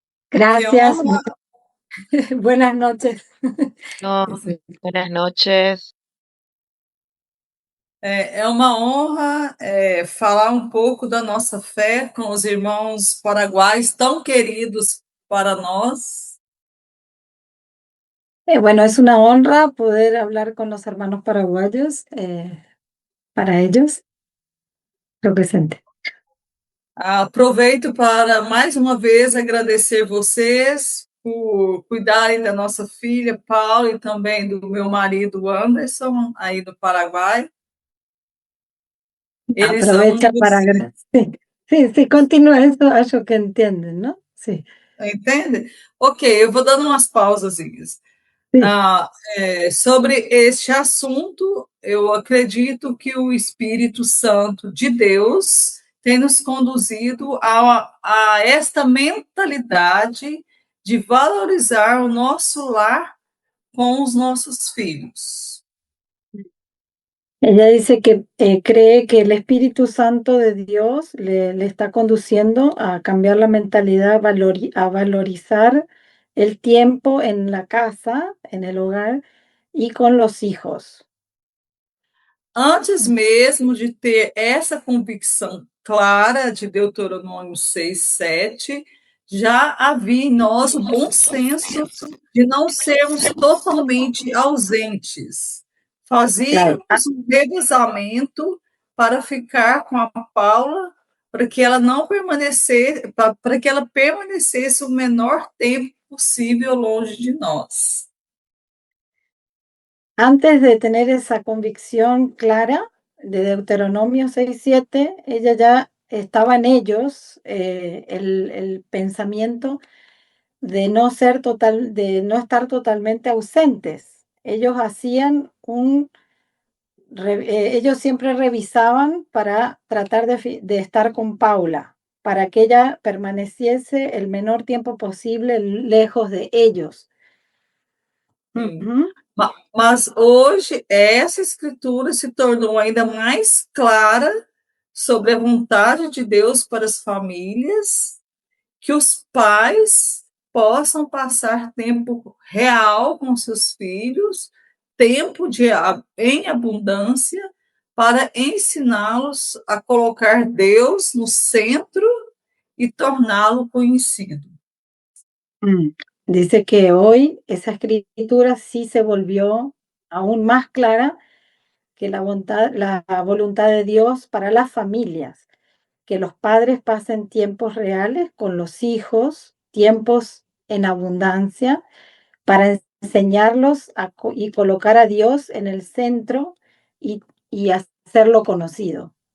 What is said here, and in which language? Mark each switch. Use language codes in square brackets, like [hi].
[es] Gracias. Buenas noches. No, buenas noches. [pt] É uma honra falar um pouco da nossa fé com os irmãos paraguaios tão queridos para nós. [es] Bueno, es una honra poder hablar con los hermanos paraguayos, para ellos. Lo presente. [pt] Aproveito para mais uma vez agradecer vocês por cuidarem da nossa filha Paula e também do meu marido Anderson, aí do Paraguai. Eles [es] aprovecha para agradecer. Sí, continúa eso, [pt] acho que [es] entienden, ¿no? Sí. [pt] Entende? Ok, eu vou dando umas pausazinhas. Sobre este assunto, eu acredito que o Espírito Santo de Deus tem nos conduzido a esta mentalidade de valorizar o nosso lar com os nossos filhos. [es] Ella dice que cree que el Espíritu Santo de Dios le está conduciendo a cambiar la mentalidad, a valorizar el tiempo en la casa, en el hogar y con los hijos. [pt] Antes mesmo de ter essa convicção clara de Deuteronômio 6:7, já havia em nós o bom senso de não sermos totalmente ausentes. Fazíamos um revezamento para ficar com a Paula, para que ela não permanecesse, para que ela permanecesse o menor tempo possível longe de nós. [es] Antes de tener esa convicción clara de Deuteronomio 6:7, ella ya estaba en ellos el pensamiento de no estar totalmente ausentes. Ellos hacían ellos siempre revisaban para tratar de estar con Paula, para que ella permaneciese el menor tiempo posible lejos de ellos. [pt] Mas hoje essa escritura se tornou ainda mais clara sobre a vontade de Deus para as famílias, que os pais possam passar tempo real com seus filhos, tempo em abundância, para ensiná-los a colocar Deus no centro e torná-lo conhecido. [es] Dice que hoy esa escritura sí se volvió aún más clara que la voluntad de Dios para las familias, que los padres pasen tiempos reales con los hijos, tiempos en abundancia, para enseñarlos y colocar a Dios en el centro y hacerlo conocido.